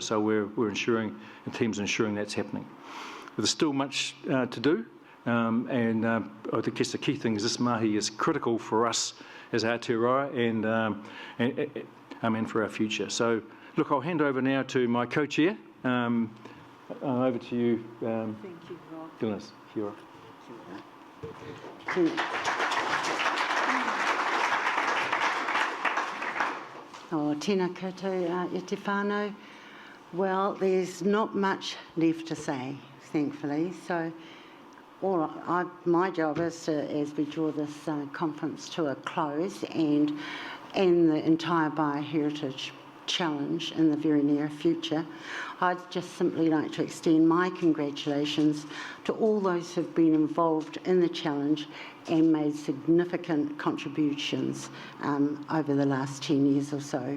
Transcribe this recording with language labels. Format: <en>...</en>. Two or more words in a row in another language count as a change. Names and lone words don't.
<en>So we're ensuring, and teams ensuring that's happening. There's still much to do, and I guess the key thing is this mahi is critical for us as Aotearoa and for our future. So, look, I'll hand over now to my co-chair. Over to you. Thank you, Rob. Glenice, Kia</en> <mi>Oh, tēnā koutou e te whānau.</mi> <en>Well, there's not much left to say, thankfully. So my job is to, as we draw this conference to a close and the entire BioHeritage challenge in the very near future, I'd just simply like to extend my congratulations to all those who've been involved in the challenge and made significant contributions over the last 10 years or so.</en>